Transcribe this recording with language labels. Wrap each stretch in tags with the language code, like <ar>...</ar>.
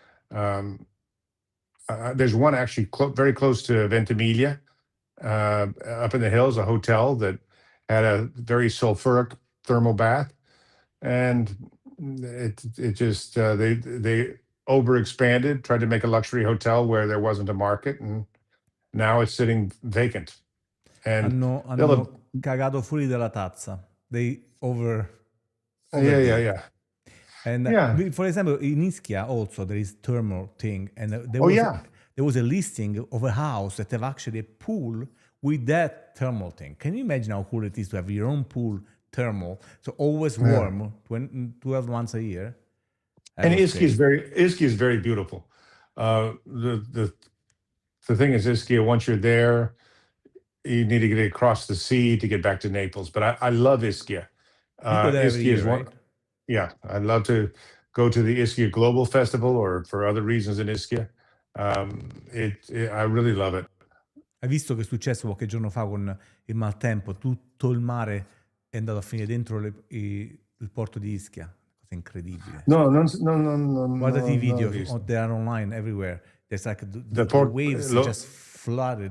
<en>There's one actually very close to Ventimiglia, up in the hills, a hotel that had a very sulfuric thermal bath, and it just they overexpanded, tried to make a luxury hotel where there wasn't a market, and now it's sitting vacant. And</en> <it>hanno cagato fuori dalla tazza.</it> <en>They over. Yeah. And for example, in Ischia also there is thermal thing, and there was a listing of a house that have actually a pool with that thermal thing. Can you imagine how cool it is to have your own pool thermal, so always warm, 12 months a year? And Ischia is very beautiful. The thing is, Ischia, once you're there, you need to get across the sea to get back to Naples. But I love Ischia. You go there every year, right? Yeah, I'd love to go to the Ischia Global Festival or for other reasons in Ischia. I really love it.</en> <it>Hai visto che è successo qualche giorno fa con il maltempo? Tutto il mare è andato a finire dentro il porto di Ischia. Cosa incredibile. No. Guardati i video,</it> <en>they are online everywhere. There's like the waves just flooded.</en>